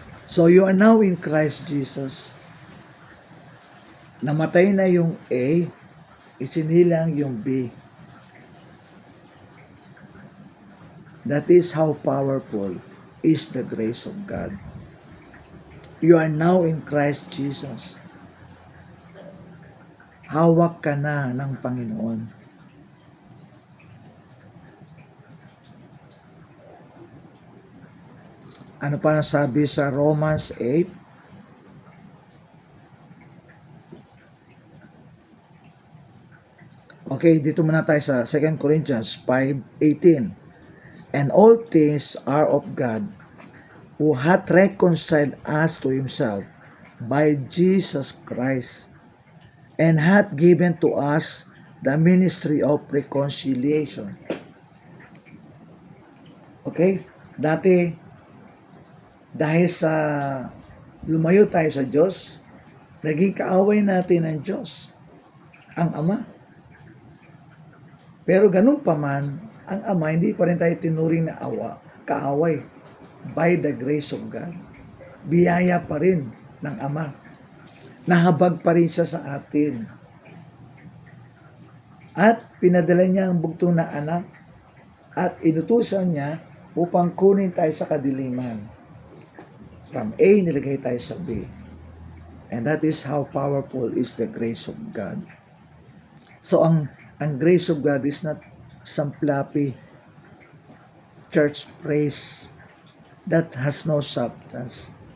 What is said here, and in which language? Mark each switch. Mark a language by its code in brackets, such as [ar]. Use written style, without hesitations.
[en] So you are now in Christ Jesus. [tl] Namatay na yung A, isinilang yung B. [en] That is how powerful is the grace of God. You are now in Christ Jesus. [tl] Hawak ka na ng Panginoon. Ano pa sabi sa Romans 8? Okay, dito muna tayo sa 2 Corinthians 5:18. [en] And all things are of God, who hath reconciled us to himself by Jesus Christ, and hath given to us the ministry of reconciliation. Okay? [tl] Dati, dahil sa lumayo tayo sa Diyos, naging kaaway natin ng Diyos, ang Ama. Pero ganun pa man, ang Ama, hindi pa rin tayo tinuring na kaaway [en] by the grace of God. [tl] Biyaya pa rin ng Ama. Nahabag pa rin siya sa atin. At pinadala niya ang bugtong na anak at inutusan niya upang kunin tayo sa kadiliman. From A, nilagay tayo sa B. [en] And that is how powerful is the grace of God. So, ang grace of God is not some fluffy church praise that has no substance.